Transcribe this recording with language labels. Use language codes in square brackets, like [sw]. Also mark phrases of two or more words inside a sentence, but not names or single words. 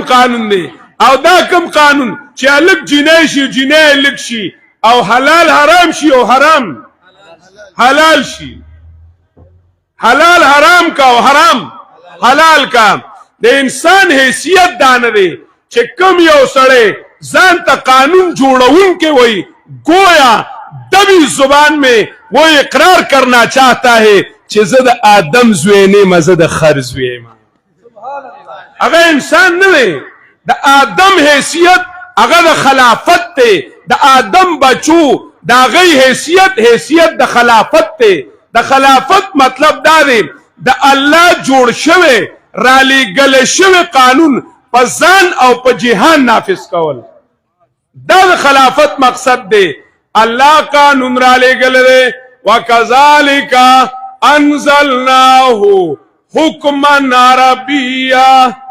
[ps] قانون دی او دا کم قانون چې هلک جینۍ شي جینۍ هلک شي او حلال حرام شي او حرام حلال شي حلال حرام کا او حرام حلال کا د انسان حیثیت دا نه دی چې کم یو سړی ځان ته قانون جوړونکے وہی [ur] گویا دبی زبان میں وہ اقرار کرنا چاہتا ہے [ps] چې زه د آدم زوی نیمه زه د خر زوی یم هغه انسان نه دی د آدم حیثیت هغه د خلافت دی د آدم بچو د هغې حیثیت د خلافت دی د خلافت مطلب دا دی د الله جوړ شوی رالیږلی شوی قانون په ځان او په جهان نافذ کول دا د خلافت مقصد دی الله قانون را لېږلی دی [ar] وکذلک انزلناه حکما عربیا